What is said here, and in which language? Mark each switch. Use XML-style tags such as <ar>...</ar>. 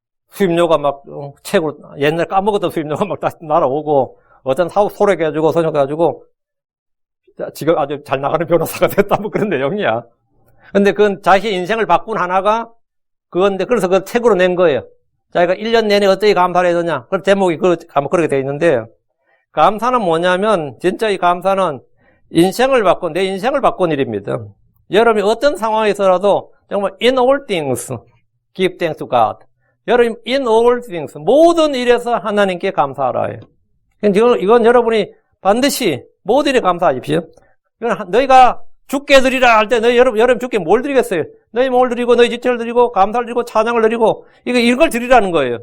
<ko>수입료가 막, 책으로, 옛날 까먹었던 수입료가 막 다시 날아오고, 어떤 사업 소rek해가지고, 선역해가지고, 지금 아주 잘 나가는 변호사가 됐다, 뭐 그런 내용이야. 근데 그건 자기 인생을 바꾼 하나가, 그건데, 그래서 그 책으로 낸 거예요. 자기가 1년 내내 어떻게 감사를 해야 되냐. 그 제목이 그렇게 되어 있는데, 감사는 뭐냐면, 진짜 이 감사는 인생을 바꾼, 내 인생을 바꾼 일입니다. 여러분이 어떤 상황에서라도 정말</ko> <en>in all things, give thanks to God.</en> <ko>여러분,</ko> <en>in all things,</en> <ko>모든 일에서 하나님께 감사하라. 이건 여러분이 반드시 모든 일에 감사하십시오. 이건 너희가 주께 드리라 할 때, 여러분 주께 뭘 드리겠어요? 너희 몸을 드리고, 너희 지체를 드리고, 감사를 드리고, 찬양을 드리고, 이걸 드리라는 거예요.</ko>